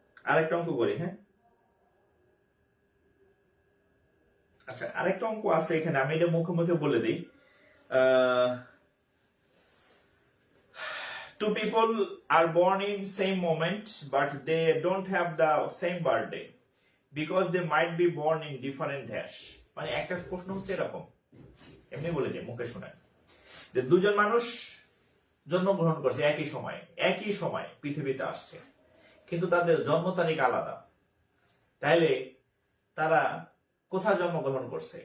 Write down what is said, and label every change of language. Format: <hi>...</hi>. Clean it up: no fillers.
<bn>আরেকটা অঙ্ক করি, হ্যাঁ আচ্ছা, আরেকটা অঙ্ক আছে এখানে, আমি এটা মুখে মুখে বলে দিই।</bn> <en>Two people are born in same moment but they don't have the same birthday because they might be born in different dash।</en> <bn>মানে একটা প্রশ্ন হচ্ছে এরকম, এমনি বলে দিই মুখে শোনেন, যে দুজন মানুষ জন্মগ্রহণ করছে একই সময় পৃথিবীতে আসছে, কিন্তু তাদের জন্ম তারিখ আলাদা। তাইলে তারা কোথায় জন্মগ্রহণ করছে?</bn>